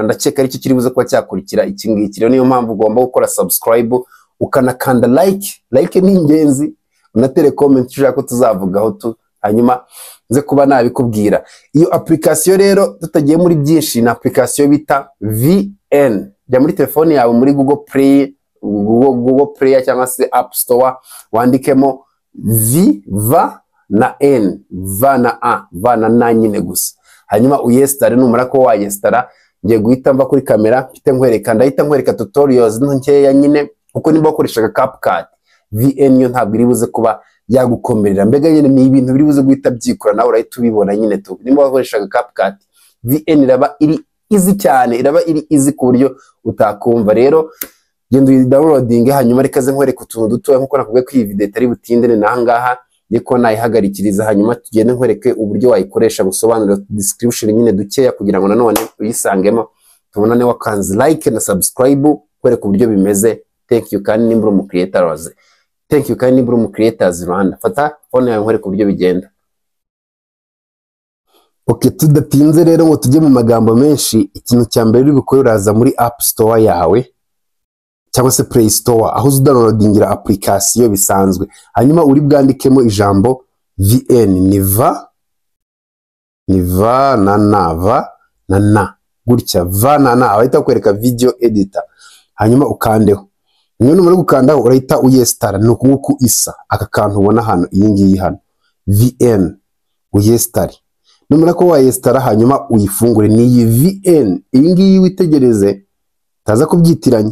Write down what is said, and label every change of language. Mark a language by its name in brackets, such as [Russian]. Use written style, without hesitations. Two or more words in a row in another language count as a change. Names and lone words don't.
[Kinyarwanda] Ndakeka ari cyo kiribuze kuba cyakurikira iki ngiki. Rero niyo mpamvu ugomba gukora subscribe, ukanakanda like ni ingenzi, unatere comment ushaka ko tuzavugaho hanyuma nze kuba nabikubwira. Iyo application rero tutagiye muri byinshi, na application bita VN. Jya muri telefone yawe muri Google Play cyangwa se App Store, wandikemo va na N, va na A, va na na nyine gusa, hanyuma uyestare. Numara ko wayestara, ngiye guhita mva kuri kamera ndahita nkwereka tutorials nkeya nyine uko nimba ukoreshaga CapCut. VN yo ntabwo iri buze kuba yagukomerera, mbega nyine ni ibintu biri buze guhita byikora nawe urahita ubibona nyine tu. Nimba wakoreshaga CapCut, VN iraba iri easy cyane, iraba iri easy ku buryo utakumva. Rero genda uyidownloading, hanyuma rekaze nkwereka utuntu dutoya nkuko nakubwiye ko iyi video itari butinde nahangaha niko nayihagarikiriza, hanyuma tugende nkwereke uburyo wayikoresha, gusobanura description nyine dukeya kugira ngo nanone uyisangemo. Tubonane wakanze like na subscribe, kwereka uburyo bimeze. [English] Thank you [Kinyarwanda] kandi nimbura mu creators. [English] Thank you [Kinyarwanda] kandi nimbura mu creators Rwanda. Fata phone yawe nkwereka uburyo bigenda. Okay, tudatinze rero ngo tujye mu magambo menshi. Ikintu cya mbere uri gukora, uraza muri App Store yawe cyangwa se Play Store, aho udownloadingira application bisanzwe, hanyuma uri bwandikemo ijambo VN. ni va na na gutya, va na na ahita kwereka [English] video editor, [Kinyarwanda] hanyuma ukandeho. Nyine muri gukandaho urahita uyestara, nuko nguko isa aka kantu ubona hano, iyi ngiyi hano VN uyestare. Numara ko wayestara, hanyuma uyifungure. Ni iyi VN, iyi ngiyi witegereze taza kubyitiranya.